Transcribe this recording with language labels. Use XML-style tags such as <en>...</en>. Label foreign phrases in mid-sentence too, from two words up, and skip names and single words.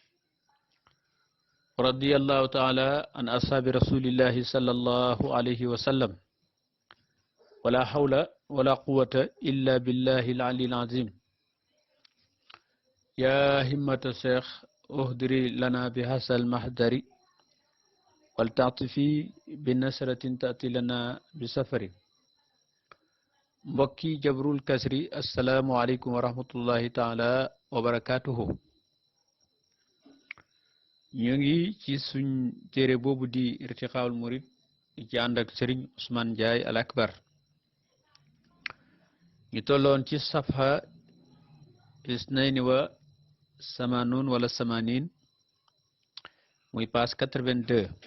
<ar>رضي الله تعالى عن أصحاب رسول الله صلى الله عليه وسلم ولا حول ولا قوة إلا بالله العلي العظيم يا همة الشيخ اهدري لنا بهذا المحضر ولتعطفي بنصرة تأتي لنا بسفر mbokki جبر الكسر السلام عليكم ورحمة الله تعالى وبركاته</ar> <wo>ñu ngi ci suñ téere boobu di irtiqaul murid ci ànd ak sëriñ Ousmane Ndiaye al akbar ñu tolloon ci</wo> <ar>صفحة اثنين وثمانون ولا ثمانين</ar> <wo>muy page 82</wo>